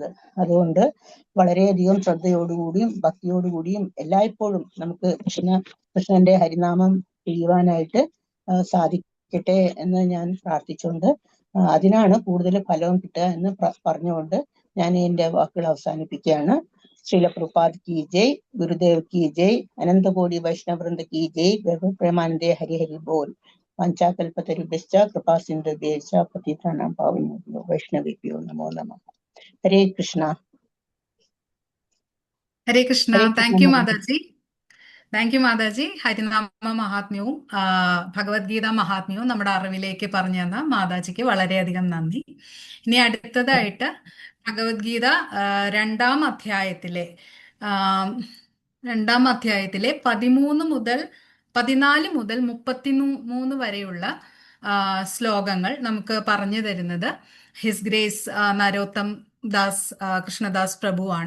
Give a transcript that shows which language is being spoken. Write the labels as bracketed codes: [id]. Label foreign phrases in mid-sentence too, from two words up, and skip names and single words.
[ml] അതുകൊണ്ട് വളരെയധികം ശ്രദ്ധയോടുകൂടിയും ഭക്തിയോടുകൂടിയും എല്ലായ്പ്പോഴും നമുക്ക് കൃഷ്ണന്റെ ഹരിനാമം ചെയ്യുവാനായിട്ട് സാധിക്കട്ടെ എന്ന് ഞാൻ പ്രാർത്ഥിച്ചുകൊണ്ട്, അതിനാണ് കൂടുതൽ ഫലവും കിട്ടുക എന്ന് പറഞ്ഞുകൊണ്ട് ഞാൻ എൻ്റെ വാക്കുകൾ അവസാനിപ്പിക്കുകയാണ്. [hi] श्रील प्रभुपाद की जय, गुरुदेव की जय, अनंतकोटि वैष्णववृंद की जय, प्रेमानंदे हरि हरि बोल. [sa] പഞ്ചാകൽപതരുഭ്യശ്ച കൃപാ സിന്ധുഭ്യശ്ച പതിതാനാം പാവനേഭ്യോ വൈഷ്ണവേഭ്യോ നമോ നമഃ. [ml] ഹരേ കൃഷ്ണ. ഹരേ കൃഷ്ണ. [en] thank you [ml] മാതാജി. [en] thank you മാതാജി. [ml] ഹരിനാമ മഹാത്മ്യവും ഭഗവത്ഗീത മഹാത്മ്യവും നമ്മുടെ അറിവിലേക്ക് പറഞ്ഞു തന്ന മാതാജിക്ക് വളരെയധികം നന്ദി. ഇനി അടുത്തതായിട്ട് ഭഗവത്ഗീത രണ്ടാം അധ്യായത്തിലെ 14 മുതൽ 33 വരെയുള്ള ശ്ലോകങ്ങൾ നമുക്ക് പറഞ്ഞു തരുന്നത് [en] His Grace [ml] നരോത്തം ദാസ് കൃഷ്ണദാസ് പ്രഭുവാണ്.